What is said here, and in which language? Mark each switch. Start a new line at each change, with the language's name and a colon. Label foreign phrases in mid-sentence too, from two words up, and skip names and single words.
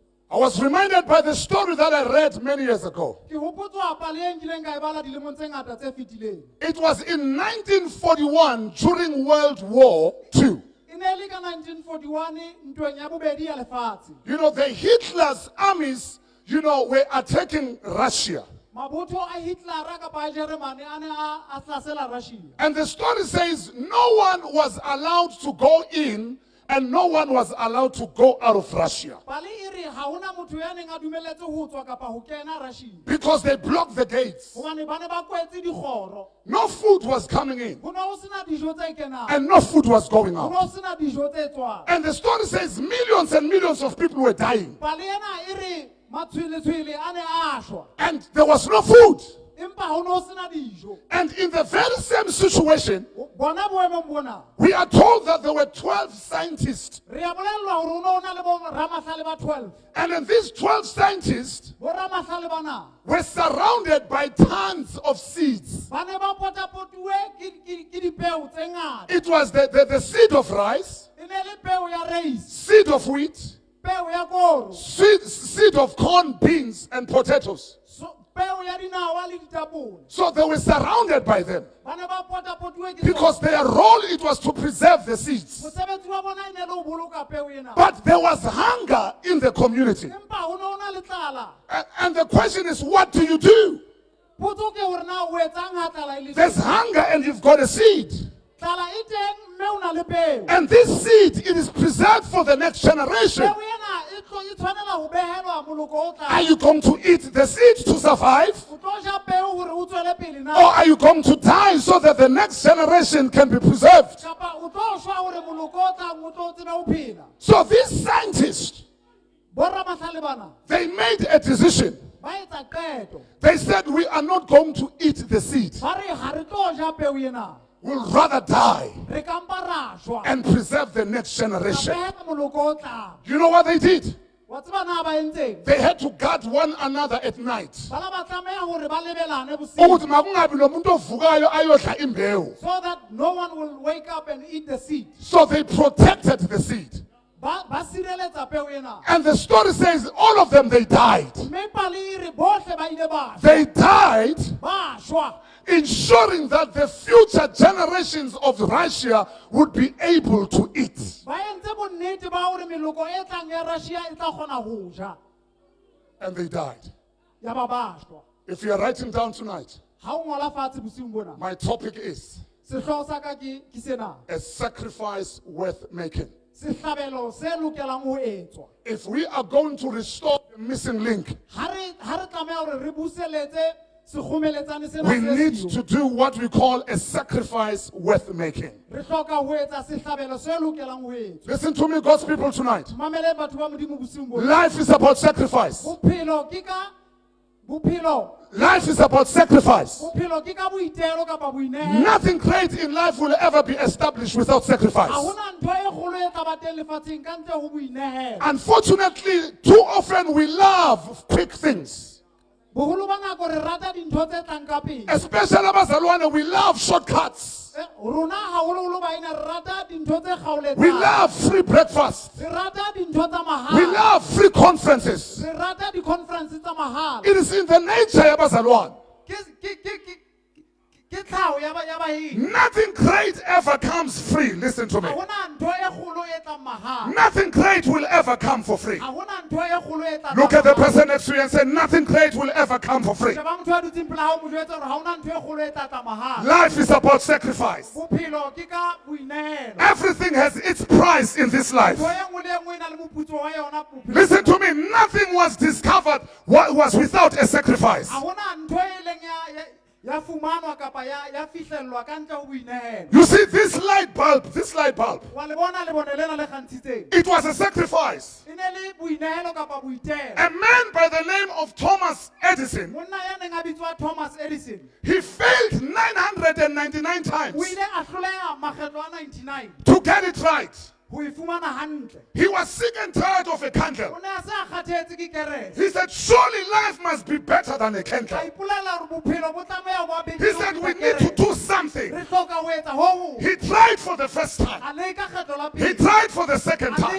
English: I was reminded by the story that I read many years ago.
Southern Sotho: Ke hopotswa pale e nkileng ka e bala dilemong tse ngata tse fetileng.
English: It was in 1941 during World War II.
Southern Sotho: E ne le ka 1941 ntweng ya bobedi ya lefatshe.
English: You know, the Hitler's armies, were attacking Russia.
Southern Sotho: Mabotho a Hitler kapa a Germany a ne a hlasela Russia.
English: And the story says no one was allowed to go in and no one was allowed to go out of Russia.
Southern Sotho: Pale e re ha hona motho ya neng a dumeletse ho tswa kapa ho kena Russia.
English: Because they blocked the gates.
Southern Sotho: Hobane ba ne ba kwetse dikgoro.
English: No food was coming in.
Southern Sotho: Ho ne ho sena dijo tse kenang.
English: And no food was going
Southern Sotho: Ho ne
English: out.
Southern Sotho: ho sena dijo tse tswang.
English: And the story says millions and millions of people were dying.
Southern Sotho: Pale ena e re matshwele-tshwele a ne a shwa.
English: And there was no food.
Southern Sotho: Empa ho ne ho sena dijo.
English: And in the very same situation,
Southern Sotho: Bona boemong bona.
English: we are told that there were 12 scientists.
Southern Sotho: Re a bolellwa hore ho ne ho na le bo ramahlale ba 12.
English: And then these 12 scientists
Southern Sotho: Bo ramahlale bana.
English: were surrounded by tons of seeds.
Southern Sotho: Ba ne ba potapotuwe ke dipeo tse ngata.
English: It was the seed of rice,
Southern Sotho: E ne le peo ya reise,
English: seed of wheat,
Southern Sotho: peo ya koro,
English: seed of corn, beans, and potatoes.
Southern Sotho: peo ya dinawa le ditapole.
English: So they were surrounded by them.
Southern Sotho: Ba ne ba potapotuwe ke
English: Because their role, it was to preserve the seeds.
Southern Sotho: mosebetsi wa bona e ne le ho boloka peo ena.
English: But there was hunger in the community.
Southern Sotho: Empa ho ne ho na le tlala.
English: And the question is, what do you do?
Southern Sotho: Potso ke hore na o etsang ha tlala e le
English: There's hunger and you've got a seed.
Southern Sotho: tlala e teng mme o na le peo.
English: And this seed, it is preserved for the next generation.
Southern Sotho: Peo ena e tshwanela ho behelwa moloko o tlang.
English: Are you going to eat the seed to survive?
Southern Sotho: O tlo ja peo hore o tswele pele na.
English: Or are you going to die so that the next generation can be preserved?
Southern Sotho: Kapa o tlo shwa hore moloko o tlang o tlo tsebe ho phela.
English: So these scientists,
Southern Sotho: Bo ramahlale bana
English: they made a decision.
Southern Sotho: ba etsa qeto.
English: They said, we are not going to eat the seed.
Southern Sotho: Ba re ha re tlo ja peo ena.
English: We'll rather die
Southern Sotho: Re ka mpa ra shwa.
English: and preserve the next
Southern Sotho: Ra
English: generation.
Southern Sotho: behela moloko o tlang.
English: You know what they did?
Southern Sotho: Wa tseba na ba entseng?
English: They had to guard one another at night.
Southern Sotho: Bana ba tlameha hore ba lebelane bosiu.
Zulu: Ukuthi makungabi nomuntu ovukayo ayodla imbewu.
English: So that no one will wake up and eat the seed. So they protected the seed.
Southern Sotho: Ba sireletsa peo ena.
English: And the story says all of them, they died.
Southern Sotho: Mme pale e re bohle ba ile ba shwa.
English: They died
Southern Sotho: Ba shwa.
English: ensuring that the future generations of Russia would be able to eat.
Southern Sotho: Ba entse bonnete ba hore meloko e tlang ya Russia e tla kgona ho ja.
English: And they died.
Southern Sotho: Ya ba shwa.
English: If you are writing down tonight,
Southern Sotho: Ha o ngola fatshe bosiung bona.
English: my topic is
Southern Sotho: Sehlooho sa ka ke sena.
English: a sacrifice worth making.
Southern Sotho: Sehlabelo se lokelang ho etswa.
English: If we are going to restore the missing link,
Southern Sotho: Ha re tlameha hore re buseletse sekgomeletsane sena
English: we
Southern Sotho: se
English: need siyo. to do what we call a sacrifice worth making.
Southern Sotho: Re hloka ho etsa sehlabelo se lokelang ho etswa.
English: Listen to me, God's people, tonight.
Southern Sotho: Mamele batho ba modimo bosiung bona.
English: Life is about sacrifice.
Southern Sotho: Bophelo ke ka bophelo.
English: Life is about sacrifice.
Southern Sotho: Bophelo ke ka boitelo kapa boinehelo.
English: Nothing great in life will ever be established without sacrifice.
Southern Sotho: Ha hona ntho e kgolo e tla ba teng lefatsheng ka ntle ho boinehelo.
English: Unfortunately, too often we love quick things.
Southern Sotho: Boholo ba nako re rata dintho tse tlang ka pele.
English: Especially abazalwane, we love shortcuts.
Southern Sotho: Rona haholoholo ba ena re rata dintho tse kgaoletsang.
English: We love free breakfast.
Southern Sotho: Re rata dintho tsa mahala.
English: We love free conferences.
Southern Sotho: Re rata di-conference tsa mahala.
English: It is in the nature abazalwane.
Southern Sotho: Ke tlhaho ya bahiri.
English: Nothing great ever comes free. Listen to me.
Southern Sotho: Ha hona ntho e kgolo e tlang mahala.
English: Nothing great will ever come for free.
Southern Sotho: Ha hona ntho e kgolo e tlang.
English: Look at the person next to you and say, nothing great will ever come for free.
Southern Sotho: Sheba motho a dutseng pela hao mo jwetsa hore ha hona ntho e kgolo e tla tlang mahala.
English: Life is about sacrifice.
Southern Sotho: Bophelo ke ka boinehelo.
English: Everything has its price in this life.
Southern Sotho: Ntho e nngwe le e nngwe e na le moputso wa yona bophelo.
English: Listen to me. Nothing was discovered what was without a sacrifice.
Southern Sotho: Ha hona ntho e leng ya fumanwa kapa ya fihlellwa ka ntle ho boinehelo.
English: You see, this light bulb,
Southern Sotho: Wa le bona le bone lena le kgantshitseng.
English: it was a sacrifice.
Southern Sotho: E ne le boinehelo kapa boitelo.
English: A man by the name of Thomas Edison,
Southern Sotho: Monna ya neng a bitswa Thomas Edison.
English: he failed 999 times
Southern Sotho: O ile a hloleha makgetlo a 99
English: to get it right. He was sick and tired of a candle. He said, surely life must be better than a candle. He said, we need to do something. He tried for the first time. He tried for the second time.